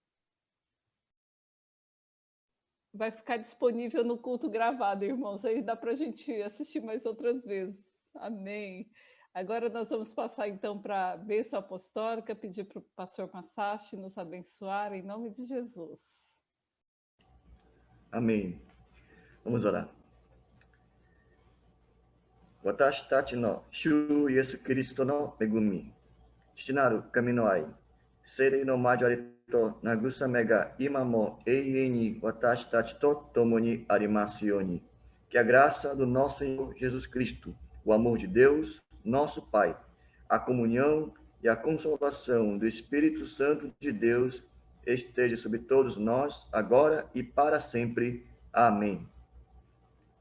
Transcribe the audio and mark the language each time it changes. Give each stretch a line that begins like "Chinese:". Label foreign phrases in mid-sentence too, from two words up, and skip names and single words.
Portuguese: Vai ficar disponível no culto gravado, irmãos. Aí dá para a gente assistir mais outras vezes. Amém. Agora nós vamos passar, então, para a bênção apostólica, pedir para o pastor Masashi nos abençoar, em nome de Jesus. Amém. Vamos orar.
Japanese: 私たち の 主 イエス・キリスト の 恵み、 父なる 神 の 愛、 聖霊 の 交わり と 慰め が 今 も 永遠 に 私たち と 共 に あります よう に.
Portuguese: Que a graça do nosso Senhor Jesus Cristo, o amor de Deus, nosso Pai, a comunhão e a consolação do Espírito Santo de Deus esteja sobre todos nós, agora e para sempre. Amém. Amém.